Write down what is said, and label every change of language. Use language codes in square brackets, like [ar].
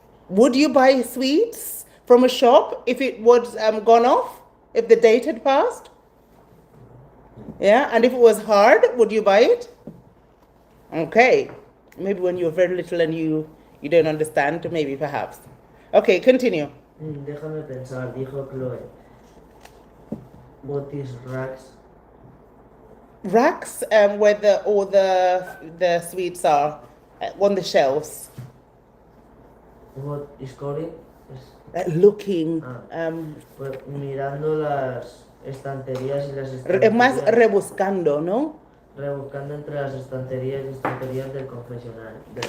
[en] Would you buy sweets from a shop if it was gone off, if the date had passed? Yeah, and if it was hard, would you buy it? Okay, maybe when you're very little and you don't understand, maybe perhaps. Okay, continue. [es] Déjame pensar, dijo Chloe. [en] What is racks? Racks where all the sweets are on the shelves. What is Cory? Looking. [es] Pues mirando las estanterías y las Es más estanterías. rebuscando, ¿no? Rebuscando entre las estanterías y estanterías del confesionario.